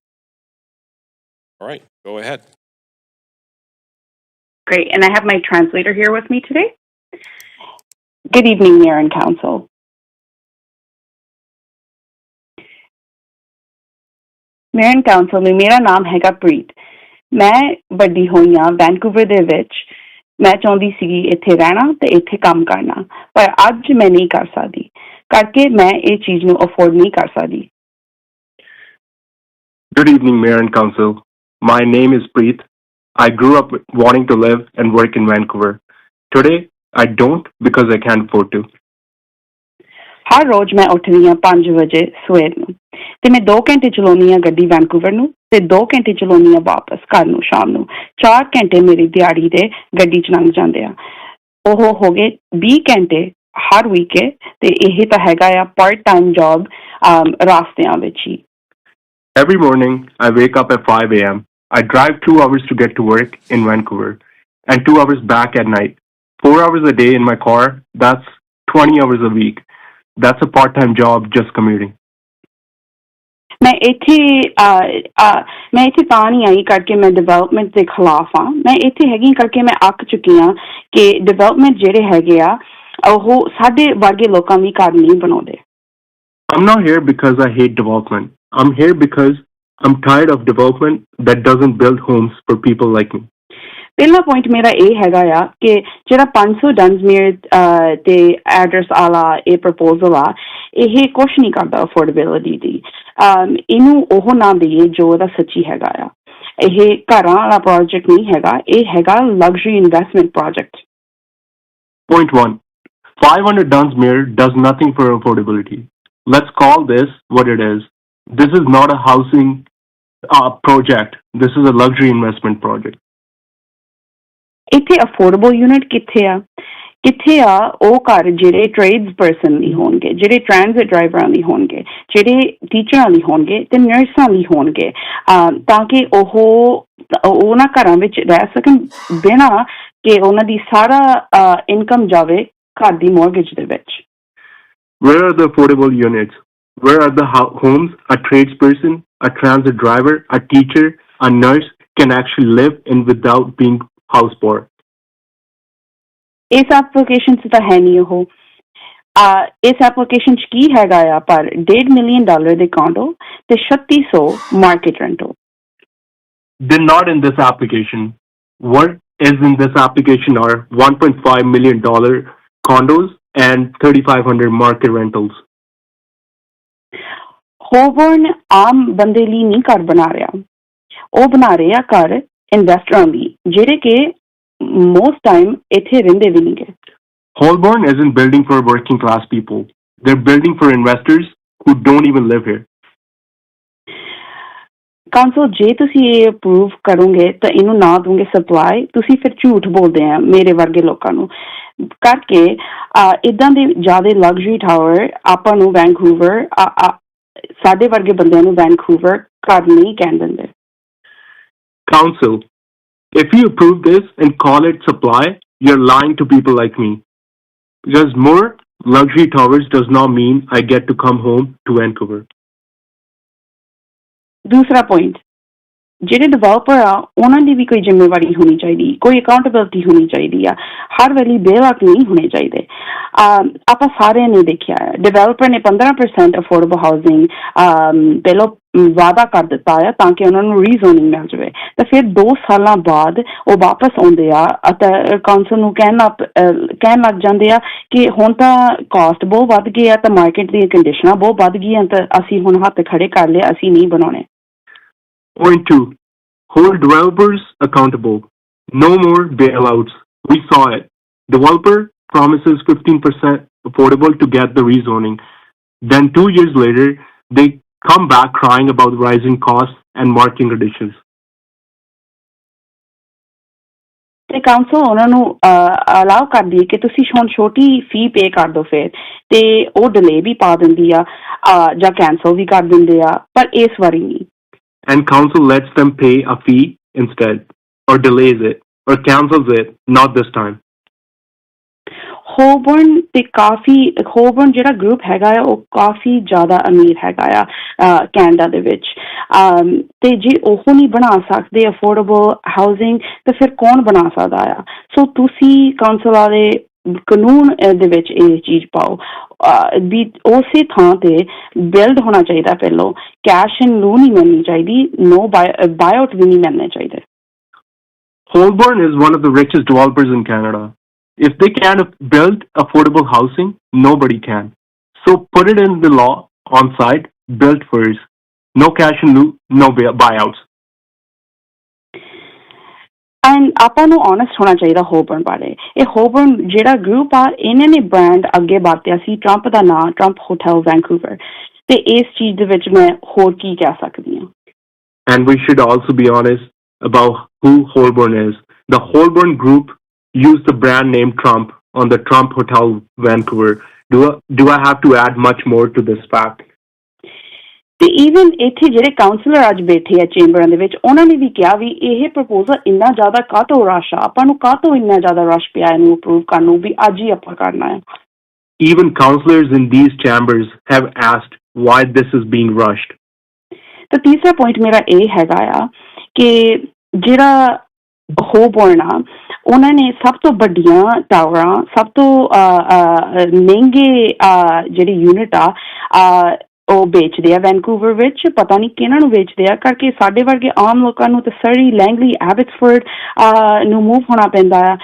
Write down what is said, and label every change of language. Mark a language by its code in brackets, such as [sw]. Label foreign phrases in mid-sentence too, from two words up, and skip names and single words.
[en] All right, go ahead. Great. And I have my translator here with me today. Good evening, Mayor and Council. Mayor and Council, [pa] ਮੇਰਾ ਨਾਮ ਹੈਗਾ ਪ੍ਰੀਤ। ਮੈਂ ਵੱਡੀ ਹੋਈ ਹਾਂ ਵੈਨਕੂਵਰ ਦੇ ਵਿੱਚ। ਮੈਂ ਚਾਹੁੰਦੀ ਸੀਗੀ ਇੱਥੇ ਰਹਿਣਾ ਤੇ ਇੱਥੇ ਕੰਮ ਕਰਨਾ, ਪਰ ਅੱਜ ਮੈਂ ਨਹੀਂ ਕਰ ਸਕਦੀ ਕਰਕੇ ਮੈਂ ਇਹ ਚੀਜ਼ ਨੂੰ ਅਫੋਰਡ ਨਹੀਂ ਕਰ ਸਕਦੀ। [en] Good evening, Mayor and Council. My name is Preet. I grew up wanting to live and work in Vancouver. Today, I don't because I can't afford to. [pa] ਹਰ ਰੋਜ਼ ਮੈਂ ਉੱਠਦੀ ਹਾਂ 5 ਵਜੇ ਸਵੇਰ ਨੂੰ ਤੇ ਮੈਂ 2 ਘੰਟੇ ਚਲਾਉਂਦੀ ਹਾਂ ਗੱਡੀ ਵੈਨਕੂਵਰ ਨੂੰ ਤੇ 2 ਘੰਟੇ ਚਲਾਉਂਦੀ ਹਾਂ ਵਾਪਸ ਘਰ ਨੂੰ ਸ਼ਾਮ ਨੂੰ। 4 ਘੰਟੇ ਮੇਰੀ ਦਿਹਾੜੀ ਦੇ ਗੱਡੀ ਚ ਲੰਘ ਜਾਂਦੇ ਆ। ਉਹ ਹੋ ਗਏ 20 ਘੰਟੇ ਹਰ ਵੀਕ ਤੇ ਇਹ ਤਾਂ ਹੈਗਾ ਆ [en] part time job [pa] ਰਾਸਤਿਆਂ ਵਿੱਚ ਹੀ। [en] Every morning, I wake up at 5 a.m. I drive 2 hours to get to work in Vancouver and 2 hours back at night. 4 hours a day in my car, that's 20 hours a week. That's a part-time job just commuting. [pa] ਮੈਂ ਇੱਥੇ ਤਾਂ ਨਹੀਂ ਆਈ ਕਰਕੇ ਮੈਂ ਡਿਵੈਲਪਮੈਂਟ ਦੇ ਖਿਲਾਫ ਹਾਂ। ਮੈਂ ਇੱਥੇ ਹੈਗੀ ਕਰਕੇ ਮੈਂ ਅੱਕ ਚੁੱਕੀ ਹਾਂ ਕਿ ਡਿਵੈਲਪਮੈਂਟ ਜਿਹੜੇ ਹੈਗੇ ਆ ਉਹ ਸਾਡੇ ਵਰਗੇ ਲੋਕਾਂ ਦੀ ਘਰ ਨਹੀਂ ਬਣਾਉਂਦੇ। [en] I'm not here because I hate development. I'm here because I'm tired of development that doesn't build homes for people like me. [pa] ਪਹਿਲਾ ਪੁਆਇੰਟ ਮੇਰਾ ਇਹ ਹੈਗਾ ਆ ਕਿ ਜਿਹੜਾ 500 ਡਨਸਮੀਅਰ ਤੇ ਐਡਰਸ ਵਾਲਾ ਇਹ ਪ੍ਰਪੋਜ਼ਲ ਆ ਇਹ ਕੁਛ ਨਹੀਂ ਕਰਦਾ ਅਫੋਰਡੇਬਿਲਿਟੀ ਦੀ। ਇਹਨੂੰ ਉਹ ਨਾ ਦੇਈਏ ਜੋ ਇਹਦਾ ਸੱਚੀ ਹੈਗਾ ਆ। ਇਹ ਘਰਾਂ ਵਾਲਾ ਪ੍ਰੋਜੈਕਟ ਨਹੀਂ ਹੈਗਾ, ਇਹ ਹੈਗਾ [en] luxury investment project. Point 1. 500 Dunsmuir does nothing for affordability. Let's call this what it is. This is not a housing project. This is a luxury investment project. [pa] ਇੱਥੇ [en] affordable unit [pa] ਕਿੱਥੇ ਆ? ਕਿੱਥੇ ਆ ਉਹ ਘਰ ਜਿਹੜੇ [en] trades person [pa] ਲਈ ਹੋਣਗੇ, ਜਿਹੜੇ [en] transit drivers [pa] ਲਈ ਹੋਣਗੇ, ਜਿਹੜੇ ਟੀਚਰਾਂ ਲਈ ਹੋਣਗੇ ਤੇ ਨਰਸਾਂ ਲਈ ਹੋਣਗੇ, ਤਾਂ ਕਿ ਉਹ ਉਹਨਾਂ ਘਰਾਂ ਵਿੱਚ ਰਹਿ ਸਕਣ ਬਿਨਾਂ ਕਿ ਉਹਨਾਂ ਦੀ ਸਾਰਾ ਇਨਕਮ ਜਾਵੇ ਘਰ ਦੀ ਮੌਰਗੇਜ ਦੇ ਵਿੱਚ। [en] Where are the affordable units? Where are the homes a tradesperson, a transit driver, a teacher, a nurse can actually live in without being house poor? [pa] ਇਸ ਐਪਲੀਕੇਸ਼ਨ 'ਚ ਤਾਂ ਹੈ ਨਹੀਂ ਉਹ। ਇਸ ਐਪਲੀਕੇਸ਼ਨ 'ਚ ਕੀ ਹੈਗਾ ਆ ਪਰ $1.5 million ਦੇ ਕਾਂਡੋ ਤੇ 3600 [en] market rentals. They're not in this application. What is in this application are $1.5 million condos and 3,500 market rentals. [pa] ਹੋਬਰਨ ਆਮ ਬੰਦੇ ਲਈ ਨਹੀਂ ਘਰ ਬਣਾ ਰਿਹਾ, ਉਹ ਬਣਾ ਰਹੇ ਆ ਘਰ ਇਨਵੈਸਟਰਾਂ ਲਈ ਜਿਹੜੇ ਕਿ [en] most time [pa] ਇੱਥੇ ਰਹਿੰਦੇ ਵੀ ਨਹੀਂ ਗੇ। [en] Holborn isn't building for working class people. They're building for investors who don't even live here. [pa] ਕਾਉਂਸਲ ਜੇ ਤੁਸੀਂ ਇਹ ਅਪਰੂਵ ਕਰੋਗੇ ਤਾਂ ਇਹਨੂੰ ਨਾ ਦੋਗੇ ਸਪਲਾਈ, ਤੁਸੀਂ ਫਿਰ ਝੂਠ ਬੋਲਦੇ ਆ ਮੇਰੇ ਵਰਗੇ ਲੋਕਾਂ ਨੂੰ ਕਰਕੇ। ਇੱਦਾਂ ਦੇ ਜ਼ਿਆਦਾ [en] luxury tower [pa] ਆਪਾਂ ਨੂੰ ਵੈਨਕੂਵਰ ਸਾਡੇ ਵਰਗੇ ਬੰਦਿਆਂ ਨੂੰ ਵੈਨਕੂਵਰ ਘਰ ਨਹੀਂ ਕਹਿਣ ਦਿੰਦੇ। [en] Council, if you approve this and call it supply, you're lying to people like me. Because more luxury towers does not mean I get to come home to Vancouver. [pa] ਦੂਸਰਾ ਪੁਆਇੰਟ, ਜਿਹੜੇ ਡਿਵੈਲਪਰ ਆ ਉਹਨਾਂ ਦੀ ਵੀ ਕੋਈ ਜ਼ਿੰਮੇਵਾਰੀ ਹੋਣੀ ਚਾਹੀਦੀ, ਕੋਈ ਅਕਾਊਂਟੇਬਿਲਟੀ ਹੋਣੀ ਚਾਹੀਦੀ ਆ। ਹਰ ਵੇਲੇ [en] bail out [pa] ਨਹੀਂ ਹੋਣੇ ਚਾਹੀਦੇ। ਆਪਾਂ ਸਾਰਿਆਂ ਨੇ ਦੇਖਿਆ ਡਿਵੈਲਪਰ ਨੇ 15% [en] affordable housing [pa] ਪਹਿਲੋਂ ਵਾਅਦਾ ਕਰ ਦਿੱਤਾ ਆ ਤਾਂ ਕਿ ਉਹਨਾਂ ਨੂੰ ਰੀਜ਼ੋਨਿੰਗ ਮਿਲ ਜਾਵੇ, ਤਾਂ ਫਿਰ 2 ਸਾਲਾਂ ਬਾਅਦ ਉਹ ਵਾਪਸ ਆਉਂਦੇ ਆ ਅਤੇ ਕਾਉਂਸਲ ਨੂੰ ਕਹਿਣ ਲੱਗ ਜਾਂਦੇ ਆ ਕਿ ਹੁਣ ਤਾਂ ਕਾਸਟ ਬਹੁਤ ਵੱਧ ਗਈ ਆ ਤਾਂ ਮਾਰਕੀਟ ਦੀਆਂ ਕੰਡੀਸ਼ਨਾਂ ਬਹੁਤ ਵੱਧ ਗਈਆਂ ਤਾਂ ਅਸੀਂ ਹੁਣ ਹੱਥ ਖੜੇ ਕਰ ਲਏ, ਅਸੀਂ ਨਹੀਂ ਬਣਾਉਣੇ। [en] Point 2. Hold developers accountable. No more bailouts. We saw it. Developer promises 15% affordable to get the rezoning. Then 2 years later, they come back crying about rising costs and marketing conditions. [pa] ਤੇ ਕਾਉਂਸਲ ਉਹਨਾਂ ਨੂੰ ਅਲਾਉ ਕਰਦੀ ਹੈ ਕਿ ਤੁਸੀਂ ਹੁਣ ਛੋਟੀ [en] fee pay [pa] ਕਰ ਦਿਓ ਫਿਰ, ਤੇ ਉਹ ਡਿਲੇ ਵੀ ਪਾ ਦਿੰਦੀ ਆ ਜਾਂ ਕੈਂਸਲ ਵੀ ਕਰ ਦਿੰਦੇ ਆ, ਪਰ ਇਸ ਵਾਰੀ ਨਹੀਂ। [en] And council lets them pay a fee instead, or delays it, or cancels it, not this time. [pa] ਹੋਬਰਨ ਜਿਹੜਾ ਗਰੁੱਪ ਹੈਗਾ ਆ ਉਹ ਕਾਫੀ ਜ਼ਿਆਦਾ ਅਮੀਰ ਹੈਗਾ ਆ ਕੈਨੇਡਾ ਦੇ ਵਿੱਚ, ਤੇ ਜੇ ਉਹ ਨਹੀਂ ਬਣਾ ਸਕਦੇ [en] affordable housing [pa] ਤਾਂ ਫਿਰ ਕੌਣ ਬਣਾ ਸਕਦਾ ਆ। ਸੋ ਤੁਸੀਂ ਕਾਉਂਸਲ ਵਾਲੇ ਕਾਨੂੰਨ ਦੇ ਵਿੱਚ ਇਹ ਚੀਜ਼ ਪਾਓ ਵੀ ਉਸੇ ਥਾਂ ਤੇ ਬਿਲਡ ਹੋਣਾ ਚਾਹੀਦਾ, ਪਹਿਲੋਂ [en] cash and loan [pa] ਨਹੀਂ ਮਿਲਣੀ ਚਾਹੀਦੀ, [en] no buyout [pa] ਵੀ ਨਹੀਂ ਮਿਲਣੇ ਚਾਹੀਦੇ। [en] Holborn is one of the richest developers in Canada. If they can't build affordable housing, nobody can. So put it in the law on site, build first. No cash in lieu, no buyouts. [pa] ਐਂਡ ਆਪਾਂ ਨੂੰ ਓਨੈਸਟ ਹੋਣਾ ਚਾਹੀਦਾ ਹੋਬਰਨ ਬਾਰੇ। ਇਹ ਹੋਬਰਨ ਜਿਹੜਾ ਗਰੁੱਪ ਆ ਇਹਨਾਂ ਨੇ ਬ੍ਰਾਂਡ ਅੱਗੇ ਵਰਤਿਆ ਸੀ ਟਰੰਪ ਦਾ ਨਾਂ, ਟਰੰਪ ਹੋਟਲ ਵੈਨਕੂਵਰ, ਤੇ ਇਸ ਚੀਜ਼ ਦੇ ਵਿੱਚ ਮੈਂ ਹੋਰ ਕੀ ਕਹਿ ਸਕਦੀ ਹਾਂ। [en] And we should also be honest about who Holborn is. The Holborn Group used the brand name Trump on the Trump Hotel Vancouver. Do I have to add much more to this fact? [pa] ਤੇ ਈਵਨ ਇੱਥੇ ਜਿਹੜੇ ਕਾਉਂਸਲਰ ਅੱਜ ਬੈਠੇ ਆ ਚੇਂਬਰਾਂ ਦੇ ਵਿੱਚ, ਉਹਨਾਂ ਨੇ ਵੀ ਕਿਹਾ ਵੀ ਇਹ ਪ੍ਰਪੋਜ਼ਲ ਇੰਨਾ ਜ਼ਿਆਦਾ ਕਾਹਤੋਂ ਰਸ਼ ਆ, ਆਪਾਂ ਨੂੰ ਕਾਹਤੋਂ ਇੰਨਾ ਜ਼ਿਆਦਾ ਰਸ਼ ਪਿਆ ਇਹਨੂੰ ਅਪਰੂਵ ਕਰਨ ਨੂੰ ਵੀ ਅੱਜ ਹੀ ਆਪਾਂ ਕਰਨਾ ਹੈ। [en] Even councillors in these chambers have asked why this is being rushed. [pa] ਤਾਂ ਤੀਸਰਾ ਪੁਆਇੰਟ ਮੇਰਾ ਇਹ ਹੈਗਾ ਆ ਕਿ ਜਿਹੜਾ ਹੋਬਰਨ ਆ ਉਹਨਾਂ ਨੇ ਸਭ ਤੋਂ ਵੱਡੀਆਂ ਟਾਵਰਾਂ, ਸਭ ਤੋਂ ਮਹਿੰਗੇ ਜਿਹੜੀ ਯੂਨਿਟ ਆ ਉਹ ਵੇਚਦੇ ਆ ਵੈਨਕੂਵਰ ਵਿੱਚ, ਪਤਾ ਨਹੀਂ ਕਿਹਨਾਂ ਨੂੰ ਵੇਚਦੇ ਆ, ਕਰਕੇ ਸਾਡੇ ਵਰਗੇ ਆਮ ਲੋਕਾਂ ਨੂੰ ਤਾਂ ਸਰੀ, ਲੈਂਗਲੀ, ਐਬਟਸਫੋਰਡ ਨੂੰ ਮੂਵ ਹੋਣਾ ਪੈਂਦਾ ਆ।